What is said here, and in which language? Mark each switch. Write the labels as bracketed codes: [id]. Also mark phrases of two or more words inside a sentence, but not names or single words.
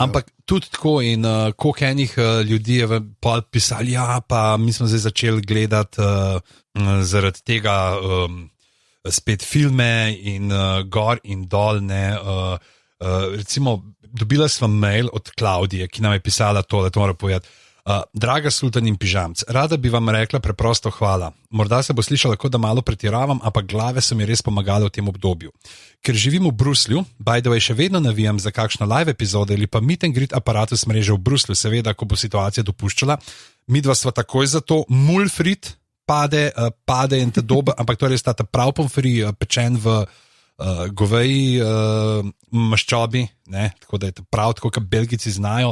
[sl] Ampak tudi tako in koliko enih ljudi je pisali, pa mi smo zdaj začeli gledati zaradi tega spet filme in gor in dol, recimo dobila sva mail od Klaudije, ki nam je pisala tole, to mora povedati. Draga Sultan in Pižamc, rada bi vam rekla preprosto hvala. Morda se bo slišalo, kot da malo pretiravam, ampak glave so mi res pomagale v tem obdobju. Ker živim v Bruslju, [en] by the way, [sl] še vedno navijam za kakšno live epizode ali pa [en] meet and greet [sl] aparatus mreže v Bruslju, seveda, ko bo situacija dopuščala. Midva sva takoj za to, mulfrit pade in te dobe, ampak to je res ta prav pomfri, pečen v goveji maščobi, tako da je prav tako, kot Belgici znajo.